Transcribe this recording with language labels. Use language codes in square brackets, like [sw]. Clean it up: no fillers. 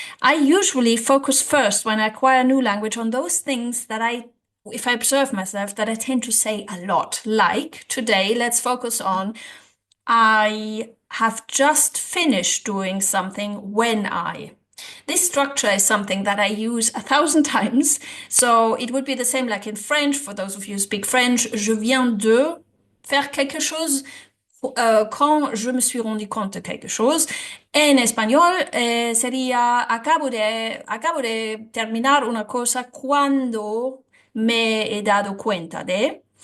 [en] I usually focus first when I acquire a new language on those things that if I observe myself, that I tend to say a lot. Like today, let's focus on I have just finished doing something when I. This structure is something that I use 1,000 times. So it would be the same like in French. For those of you who speak French, [fr] je viens de faire quelque chose quand je me suis rendu compte de quelque chose. [es] En español sería acabo de terminar una cosa cuando me he dado cuenta de.